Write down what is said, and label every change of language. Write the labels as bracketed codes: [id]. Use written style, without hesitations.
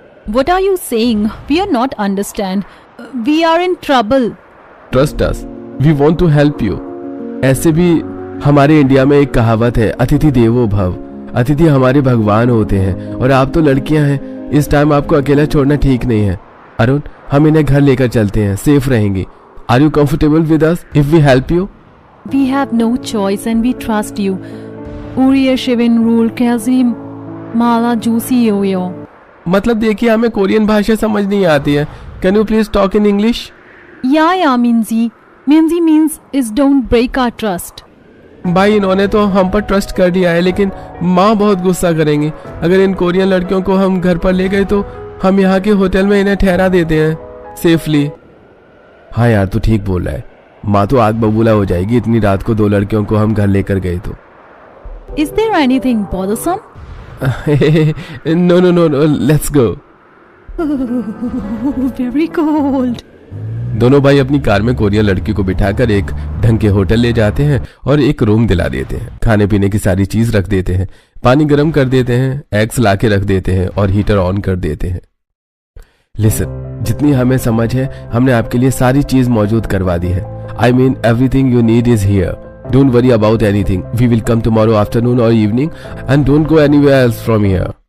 [en] What are you saying? We are not understand. We are in trouble. Trust us. We want to help you. [hi] ऐसे भी हमारे India में एक कहावत है, अतिथि देवो भव। अतिथि हमारे भगवान होते हैं और आप तो लड़कियां हैं। इस टाइम आपको अकेला छोड़ना ठीक नहीं है। अरुण, हम इन्हें घर लेकर चलते हैं, सेफ रहेंगी। [en] Are you comfortable with us if we help you? We have no choice and we trust you. Uriye Shivin rule kazi mala juicy yo. [hi] मतलब देखिए, हमें कोरियन भाषा समझ नहीं आती है। [en] Can you please talk in English? Yeah, Minzy. Minzy means is don't break our trust. [hi] भाई, इन्होंने तो हम पर ट्रस्ट कर दिया है, लेकिन माँ बहुत गुस्सा करेंगी। अगर इन कोरियन लड़कियों को हम घर पर ले गए तो हम यहाँ के होटल में इन्हें ठहरा देते हैं सेफली। हाँ यार, तू ठीक बोल रहा है। माँ तो आग बबूला हो जाएगी इतनी रात को 2 लड़कियों को हम घर लेकर गए तो। [en] Is there anything bothersome? No, let's go. Very cold. [hi] दोनों भाई अपनी कार में कोरियन लड़की को बिठाकर एक ढंग के होटल ले जाते हैं और एक रूम दिला देते हैं। खाने पीने की सारी चीज रख देते हैं, पानी गर्म कर देते हैं, एग्स लाके रख देते हैं और हीटर ऑन कर देते हैं। लिसन, जितनी हमें समझ है हमने आपके लिए सारी चीज मौजूद करवा दी है। [en] I mean everything you need is here. Don't worry about anything. We will come tomorrow afternoon or evening and don't go anywhere else from here.